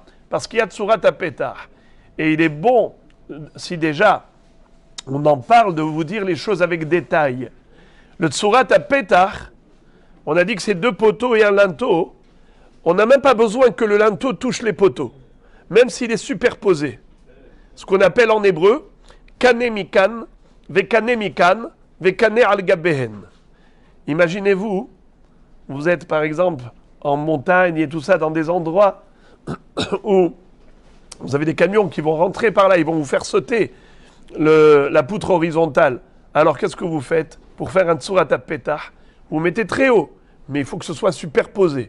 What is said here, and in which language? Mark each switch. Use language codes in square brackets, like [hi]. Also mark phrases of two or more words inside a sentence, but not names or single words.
[fr] Parce qu'il y a [he] צורת הפתח. [fr] Et il est bon, si déjà on en parle, de vous dire les choses avec détail. Le [he] צורת הפתח, [fr] on a dit que c'est 2 poteaux et un linteau. On n'a même pas besoin que le linteau touche les poteaux, même s'il est superposé. Ce qu'on appelle en hébreu, [he] קנה מכאן, וקנה מכאן, וקנה על גביהן. [fr] Imaginez-vous, vous êtes par exemple en montagne et tout ça, dans des endroits où vous avez des camions qui vont rentrer par là, ils vont vous faire sauter la poutre horizontale. Alors qu'est-ce que vous faites? Pour faire un [he] צורת הפתח, [fr] vous mettez très haut, mais il faut que ce soit superposé.